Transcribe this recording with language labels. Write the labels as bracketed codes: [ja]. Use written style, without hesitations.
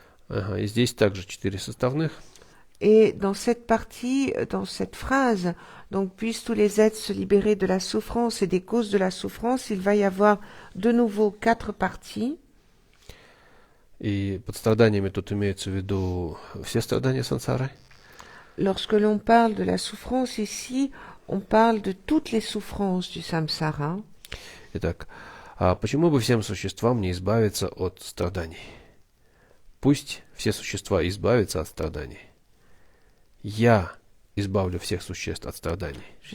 [ru] И здесь также 4 составных. [fr] Et dans cette partie, dans cette phrase, donc puissent tous les êtres se libérer de la souffrance et des causes de la souffrance, il va y avoir de nouveau 4 parties. [ru] И под страданиями тут имеются в виду все страдания сансары. [fr] Lorsque l'on parle de la souffrance ici, on parle de toutes les souffrances du samsara. [ru] Итак, а почему бы всем существам не избавиться от страданий? Пусть все существа избавятся от страданий. Я избавлю всех существ от страданий.